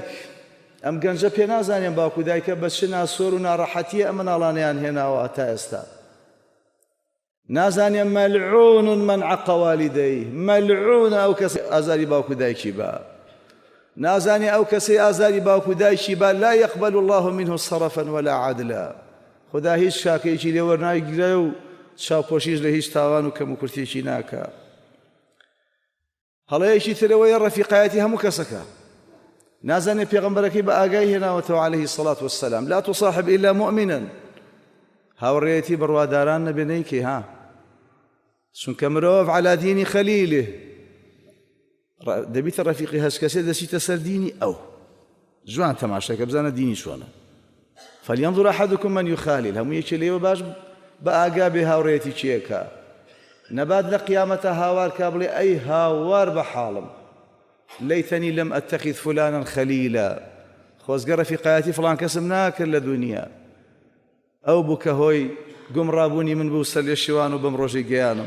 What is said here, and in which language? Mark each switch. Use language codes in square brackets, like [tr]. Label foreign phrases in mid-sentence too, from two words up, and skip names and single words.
[ckb] ئەم گەنجە پێ نازانێن باوکو دایکە بە چ ناسۆر و ناڕەحەتیە ئەم مناڵانەیان هێناوە تا ئێستا. نازانێن [ar] مەلعون من عەق والدەیه، [ckb] مەلعون ئەو کەسەی ئازاری باوکو دایکی بە. نازانێ ئەو کەسەی ئازاری باوکو دایکی بە [ar] لا يقبل الله منه صرفا ولا عدلا. [ckb] خدا هیچ شاکەیەکی لێ وەرناگیرێ و چاوپۆشیش لە هیچ تاوان و کەم و کورتێکی ناکە. هەڵەیەکی ترەوەی ڕەفیقایەتی هەموو کەسەکە. نازانێ پێغەمبەرەکەی بە ئاگای هێناوەتەوە [ar] عليه الصلاة والسلام لا تصاحب إلا مؤمنا. [ckb] هاوڕێیەتی بڕواداران نەبێ نەیکەی ها، چونکە مرۆڤ [ar] على دینی خەلیله [ckb] دەبیتە ڕەفیقی هەچ کەسێ دەچیتە سەر دینی ئەو. جوان تەماشاکە بزانە دینی چۆنە. [ar] فلينظر أحدكم من يخالل. [ckb] هەموو یەکێ لێوە باش بە ئاگا بێ هاوڕێیەتی چیەکە. نەبات لە قیامەتە هاوار کا بڵێ ئەی هاوار بە حاڵم [ar] لەیتەنی لەم ئەتەخذ فولانا خەلیلا. [ckb] خۆزگە ڕەفیقایەتی فڵان کەسم ناکرد لە دونیا، ئەو بوو کە هۆی گومڕابوونی من بوو سەر لێ شێوان و بەم ڕۆژەی گەیانم.